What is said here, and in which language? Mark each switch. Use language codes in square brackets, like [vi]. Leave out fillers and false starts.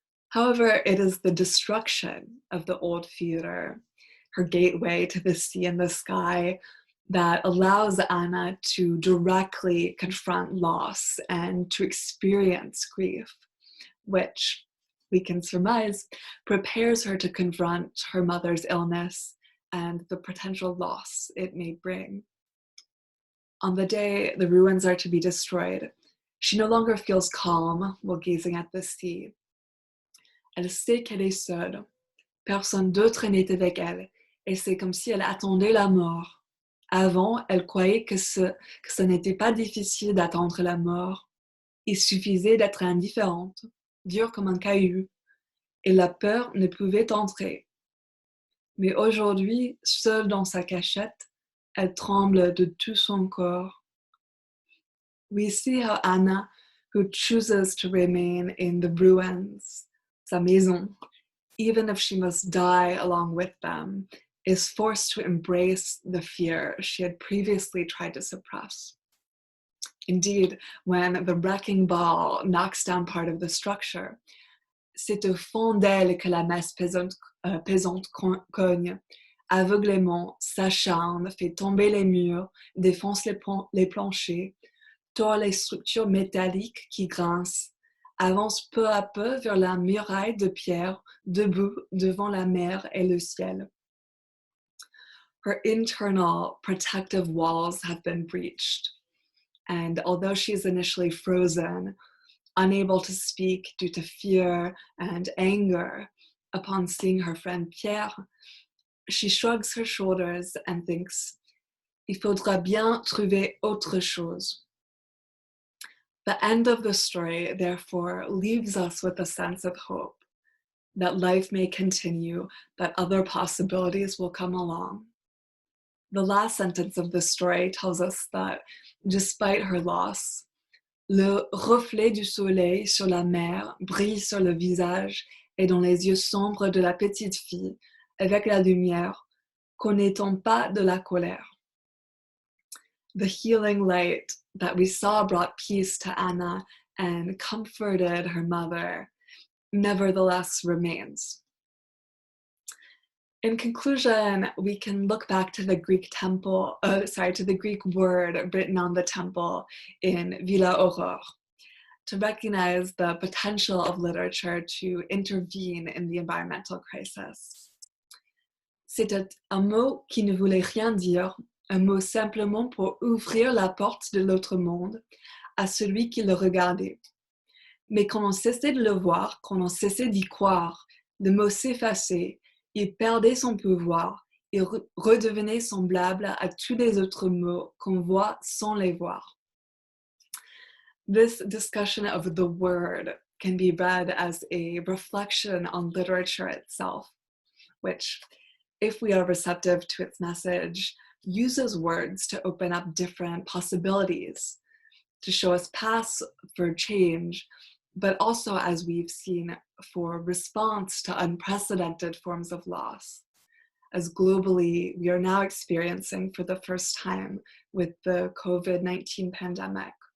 [en] However, it is the destruction of the old theater, her gateway to the sea and the sky, that allows Anna to directly confront loss and to experience grief, which we can surmise prepares her to confront her mother's illness and the potential loss it may bring. On the day the ruins are to be destroyed, she no longer feels calm while gazing at the sea. [fr] Elle sait qu'elle est seule. Personne d'autre n'était avec elle, et c'est comme si elle attendait la mort. Avant, elle croyait que ce n'était pas difficile d'attendre la mort. Il suffisait d'être indifférente, dure comme un caillou, et la peur ne pouvait entrer. Mais aujourd'hui, seule dans sa cachette, elle tremble de tout son corps. [en] We see how Anna, who chooses to remain in the ruins, [fr] sa maison, [en] even if she must die along with them, is forced to embrace the fear she had previously tried to suppress. Indeed, when the wrecking ball knocks down part of the structure, [fr] c'est au fond d'elle que la masse pesante cogne, aveuglément, s'acharne, fait tomber les murs, défonce les planchers, tord les structures métalliques qui grincent, avance peu à peu vers la muraille de pierre, debout devant la mer et le ciel. [en] Her internal protective walls have been breached, and although she is initially frozen, unable to speak due to fear and anger, upon seeing her friend Pierre, she shrugs her shoulders and thinks, [fr] "Il faudra bien trouver autre chose." [en] The end of the story, therefore, leaves us with a sense of hope that life may continue, that other possibilities will come along. The last sentence of the story tells us that, despite her loss, [fr] le reflet du soleil sur la mer brille sur le visage et dans les yeux sombres de la petite fille, avec la lumière, connaît-on pas de la colère. [en] The healing light that we saw brought peace to Anna and comforted her mother, nevertheless remains. In conclusion, we can look back to the Greek to the Greek word written on the temple in Villa Aurore to recognize the potential of literature to intervene in the environmental crisis. [fr] C'était un mot qui ne voulait rien dire, un mot simplement pour ouvrir la porte de l'autre monde à celui qui le regardait. Mais quand on cessait de le voir, quand on cessait d'y croire, le mot s'effaçait, il perdait son pouvoir, il redevenait semblable à tous les autres mots qu'on voit sans les voir. [en] This discussion of the word can be read as a reflection on literature itself, which, if we are receptive to its message, uses words to open up different possibilities, to show us paths for change, but also, as we've seen, for response to unprecedented forms of loss, as globally we are now experiencing for the first time with the COVID-19 pandemic.